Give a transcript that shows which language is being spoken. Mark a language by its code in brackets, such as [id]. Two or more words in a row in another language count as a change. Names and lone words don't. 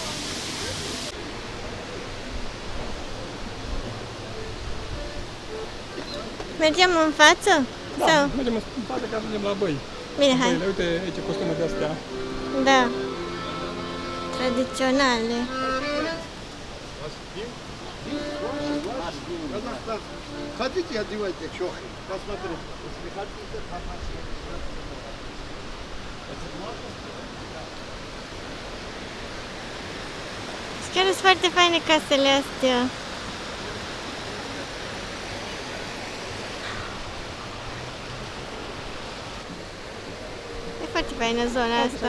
[ro] Mergem în față? Da, Sau? mergem în față ca să ajungem la băi. Bine, hai. Băile, uite aici costume de astea. Da. Tradiționale. [ru] Хотите, одевайте чохли. Посмотрите. Если хотите, [ro] Chiar sunt foarte faine casele astea. E foarte faină zona asta.